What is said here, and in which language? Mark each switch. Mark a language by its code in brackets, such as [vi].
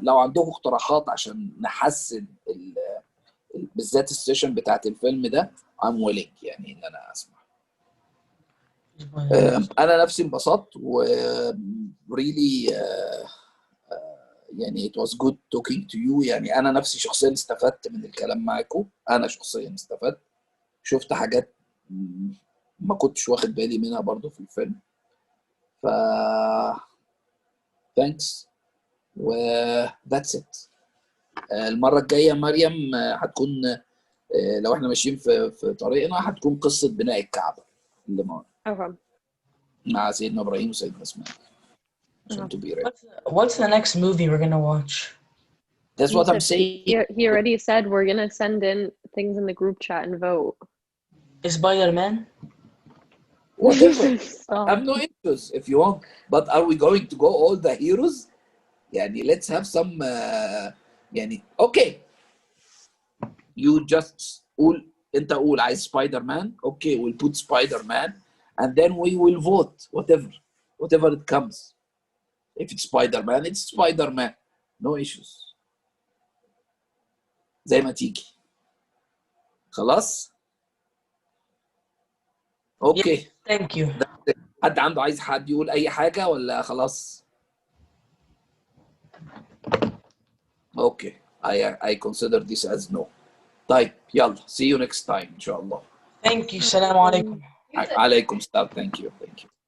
[ar] لو عندكم اقتراحات عشان نحسن بالذات السيشن بتاعت الفيلم ده [en] I'm willing [ar] يعني ان انا اسمع. انا نفسي انبسطت و [en] really [ar] يعني [en] it was good talking to you. [ar] يعني انا نفسي شخصيا استفدت من الكلام معاكم، انا شخصيا استفدت، شفت حاجات ما كنتش واخد بالي منها برضو في الفيلم. [en] ف thanks و that's it. [ar] المرة الجاية مريم هتكون لو احنا ماشيين في طريقنا هتكون قصة بناء الكعبة اللي مع سيدنا إبراهيم وسيدنا إسماعيل عشان [en] to be ready. What's the next movie we're gonna watch? That's what I'm saying. He already said we're gonna send in things in the group chat and vote. Spider-Man? Whatever. I have no issues if you want, but are we going to go all the heroes? يعني let's have some يعني okay. You just [ar] قول، انت قول عايز [en] Spider Man, okay we'll put Spider Man and then we will vote whatever it comes. If it's Spider Man it's Spider Man, no issues. [ar] زي ما تيجي. خلاص؟ اوكي. [en] Yes, thank you. [ar] حد عنده عايز حد يقول اي حاجة ولا خلاص؟ اوكي. [en] I consider this as no. [ar] طيب يلا [en] see you next time [ar] ان شاء الله. [en] Thank you. Salam alaikum. [ar] عليكم السلام. [en] Thank you.